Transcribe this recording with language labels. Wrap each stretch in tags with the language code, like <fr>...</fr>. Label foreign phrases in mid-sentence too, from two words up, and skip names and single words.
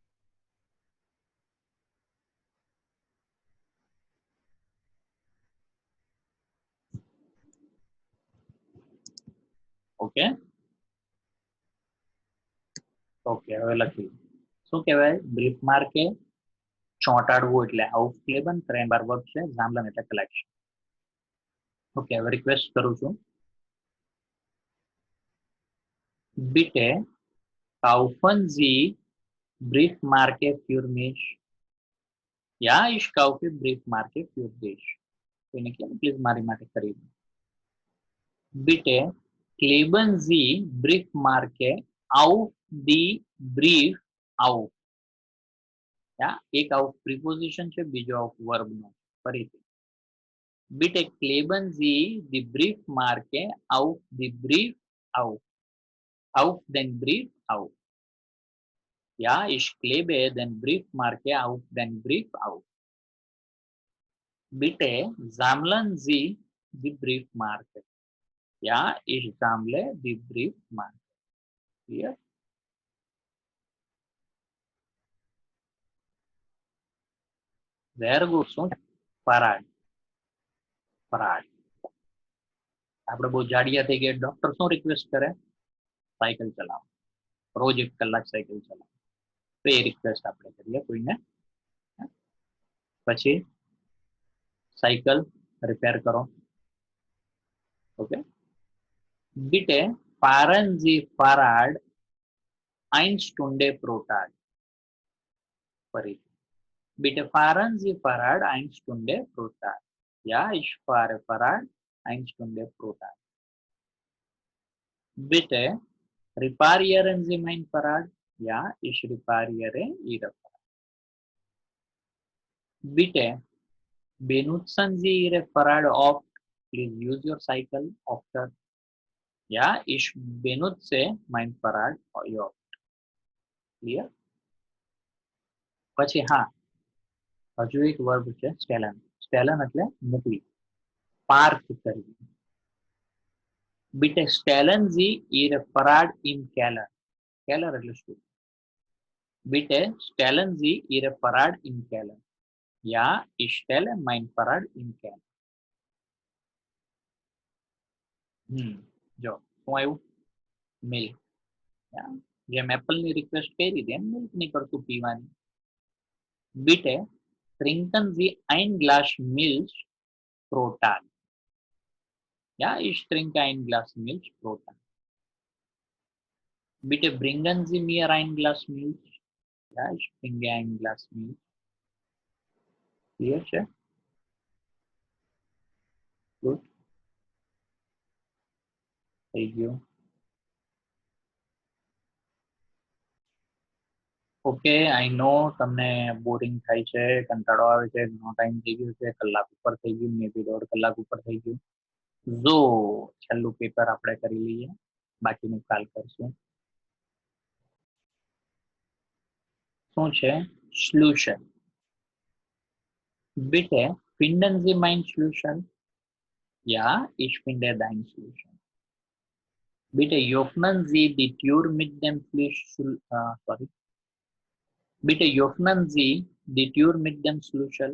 <gu>ઓકે ઓકે, હવે લખી. શું કહેવાય?</gu> <de>Brief Marke.</de> <gu>ચોંટાડવું એટલે આઉટક્લેબન. ત્રણ બાર વર્બ છે. જામલન એટલે કલેક્શન. ઓકે, હવે રિક્વેસ્ટ કરું છું.</gu> <de>Bitte kaufen Sie Briefmarke für mich. Ja, ich kaufe Briefmarke für dich.</de> <gu>કોઈને કહો પ્લીઝ મારી માટે ખરીદો.</gu> <de>Bitte kleben Sie Briefmarke auf die Brief auf.</de> <gu>Ja, એક auf preposition છે, બીજો auf verb નો. ફરીથી.</gu> <de>Bitte kleben Sie die Briefmarke auf die Brief auf. Auf den Brief auf. Ja, ich klebe den Briefmarke auf den Brief auf. Bitte sammeln Sie die Briefmarke. Ja, ich sammle die Briefmarke.</de> <en>Clear? Very good.</en> <gu>શું ફરાડ ફરાડ આપણે બહુ જાડિયા થઈ ગયા. ડોક્ટર શું રિક્વેસ્ટ કરે? સાયકલ ચલાવો, રોજ 1 કલાક સાયકલ ચલાવો. તો એ રિક્વેસ્ટ આપણે કરીએ કોઈને. પછી સાયકલ રિપેર કરો. ઓકે.</gu> <de>Bitte fahren Sie Fahrrad 1 Stunde pro Tag.</de> <gu>ફરી.</gu> <de>Bitte fahren Sie Fahrrad 1 Stunde pro Tag. Ja, ich fahre Fahrrad 1 Stunde pro Tag. Bitte reparieren Sie mein Fahrrad. Ja, ich repariere Ihr Fahrrad. Bitte benutzen Sie Ihre Fahrrad oft.</de> <en>Please use your cycle often.</en> <de>Ja, ich benutze mein Fahrrad oft. Clear?</de> <gu>પછી હા, હજુ એક વર્બ છે સ્ટેલન. સ્ટેલન એટલે મૂકવી, પાર્ક કરવી.</gu> <de>Bitte stellen Sie Ihre Fahrrad im Keller.</de> <gu>Keller એટલે શું?</gu> <de>Bitte stellen Sie Ihre Fahrrad im Keller. Ja, ich stelle mein Fahrrad im Keller.</de> <gu>જો શું આવ્યું? મિલ્ક. જેમ એપલ ની રિક્વેસ્ટ કરી હતી એમ મિલ્ક ની કરતું પીવાની.</gu> <de>Bitte trinken Sie ein Glas Milch pro Tag. Ja, ich trinke ein Glas Milch pro Tag. Bitte bringen Sie mir ein Glas Milch. Ja, ich bringe ein Glas Milch.</de> <gu>Clear છે? Good. થઈ ગયું. ઓકે,</gu> <en>I know</en> <gu>તમને બોરિંગ થાય છે, કંટાળો આવે છે, ઘણો ટાઈમ થઈ ગયો છે, કલાક ઉપર થઈ ગયું,</gu> <en>may be</en> <gu>1.5 કલાક ઉપર થઈ ગયું. જો છેલ્લું પેપર આપણે કરી લઈએ, બાકીનું કાલ કરશું. શું છે? Solution.</gu> <de>Bitte finden Sie mein Solution. Ja, ich finde dein Solution. Bitte öffnen Sie die Tür mit dem sorry. Bitte öffnen Sie die Tür mit dem Schlüssel.</de>